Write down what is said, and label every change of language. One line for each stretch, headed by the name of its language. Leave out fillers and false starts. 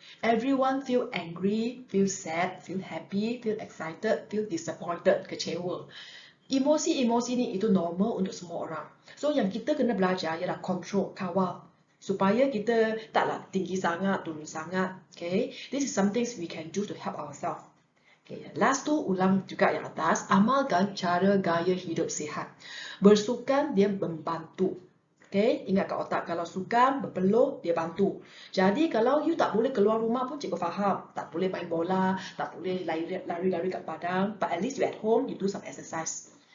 English: Everyone feel angry, feel sad, feel happy, feel excited, feel disappointed, kecewa.
Malay: Emosi-emosi ni itu normal untuk semua orang. So yang kita kena belajar ialah control, kawal. Supaya kita taklah tinggi sangat, turun sangat. Okay?
English: This is something we can do to help ourselves. Okay.
Malay: Last tu, ulang juga yang atas. Amalkan cara gaya hidup sihat. Bersukan dia membantu. Okay, ingat kat otak, kalau sukan, berpeluh, dia bantu. Jadi kalau you tak boleh keluar rumah pun cikgu faham. Tak boleh main bola, tak boleh lari-lari kat padang.
English: But at least you at home, you do some exercise.